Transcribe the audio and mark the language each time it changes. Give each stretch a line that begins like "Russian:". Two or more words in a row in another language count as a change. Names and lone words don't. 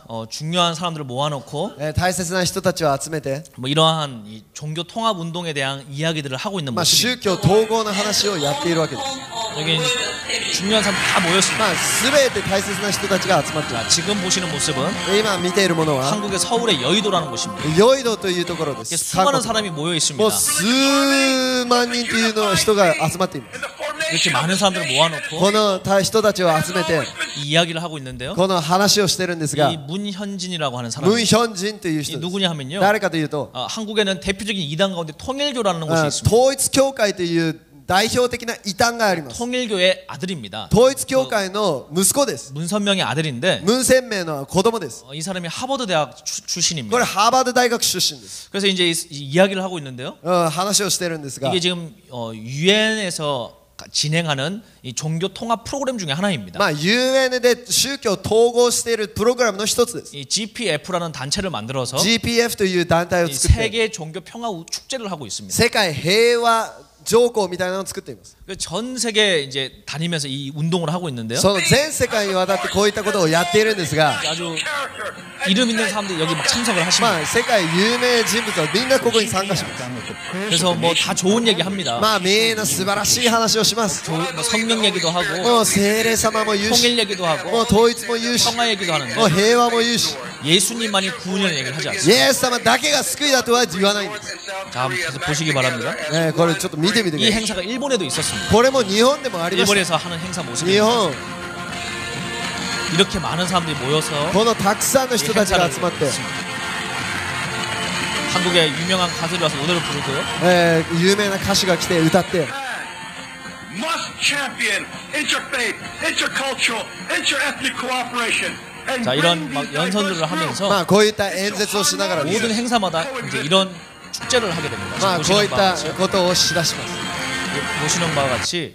Korean: 중요한 사람들을 모아놓고
Japanese: 大切な人たちを集めて
Korean: 뭐 이러한 이 종교 통합 운동에 대한 이야기들을 하고 있는
Japanese: まあ
Korean: 모습입니다.
Japanese: 宗教統合の話をやっているわけです。
Korean: 여기 중요한 사람 다 모였습니다.
Japanese: まあ全て大切な人たちが集まっていま
Korean: 자, 지금 보시는 모습은
Japanese: す。今見ているものは
Korean: 한국의 서울의 여의도라는 곳입니다.
Japanese: ヨイドというところで
Korean: 이렇게
Japanese: す。
Korean: 수많은 사람이 모여
Japanese: もう
Korean: 있습니다.
Japanese: 数万人というの人が集まっています。
Korean: 이렇게 많은 사람들을 모아놓고
Japanese: この人たちを集めて
Korean: 이 이야기를 하고 있는데요.
Japanese: この話をしてるんですが
Korean: 이 문현진이라고 하는
Japanese: ムン
Korean: 사람이
Japanese: ヒョンジンという
Korean: 이
Japanese: 人です。
Korean: 누구냐 하면요.
Japanese: 誰かというと
Korean: 한국에는 대표적인 이단 가운데 통일교라는 곳이 있습니다.
Japanese: 統一教会という代表的な異端があります。
Korean: 통일교의 아들입니다.
Japanese: 統一教会の息子です。
Korean: 문선명의 아들인데
Japanese: 文鮮明の子供です。
Korean: 이 사람이 하버드 대학
Japanese: こ
Korean: 출신입니다.
Japanese: れハーバード大学出身です。
Korean: 그래서 이제 이야기를 하고 있는데요.
Japanese: 話をしてるんですが、
Korean: 이게 지금 유엔에서 진행하는 이 종교 통합 프로그램 중에 하나입니다.
Japanese: まあ UN で宗教を統合しているプログラムの一つです。
Korean: 이 GPF라는 단체를 만들어서
Japanese: GPF という団体を
Korean: 이
Japanese: 作って、
Korean: 세계 종교 평화 축제를 하고 있습니다.
Japanese: 世界平和条項みたいなのを作っています。
Korean: 전 세계 이제 다니면서 이 운동을 하고 있는데요.
Japanese: その全世界にわたってこういったことをやっているんですが、
Korean: 아주 이름 있는 사람들이 여기 막 참석을 하십니다.
Japanese: まあ世界有名人物はみんなここに参加します。
Korean: 그래서 뭐 다 좋은 얘기 합니다.
Japanese: まあみんな素晴らしい話をします。
Korean: 뭐 성령 얘기도 하고
Japanese: もう聖霊様も言うし、
Korean: 통일 얘기도
Japanese: もう
Korean: 하고
Japanese: 統一も言うし、
Korean: 평화 얘기도 하는데
Japanese: もう平和も言うし、
Korean: 예수님만이 구원이라는 얘기를 하지
Japanese: イ
Korean: 않습니다.
Japanese: エス様だけが救いだとは言わないんです。
Korean: 자, 한번 계속 보시기 바랍니다.
Japanese: これちょっと見てみてく
Korean: 이
Japanese: ださい。
Korean: 행사가 일본에도 있었습니다.
Japanese: これも日本でもありました。
Korean: 일본에서 하는 행사
Japanese: 日
Korean: 모습입니다.
Japanese: 本、
Korean: 이렇게 많은 사람들이 모여서
Japanese: このたくさんの
Korean: 이
Japanese: 人たちが
Korean: 행사를
Japanese: 集まって、
Korean: 했습니다. 한국의 유명한 가수들이 와서 노래를 부르고요.
Japanese: 有名な歌手が来て歌って、
English: must champion interfaith, intercultural, interethnic cooperation. and
Korean: 자, 이런
English: bring
Korean: 막
English: these
Korean: 연설들을
English: diverse groups
Korean: 하면서
Japanese: まあこういった演説をしながらですね、
Korean: 모든 행사마다 이제 이런 축제를 하게 됩니다.
Japanese: まあ
Korean: 지금
Japanese: こういっ
Korean: 보시는 바와
Japanese: た
Korean: 같이,
Japanese: ことをしだします。
Korean: 보시는 바와 같이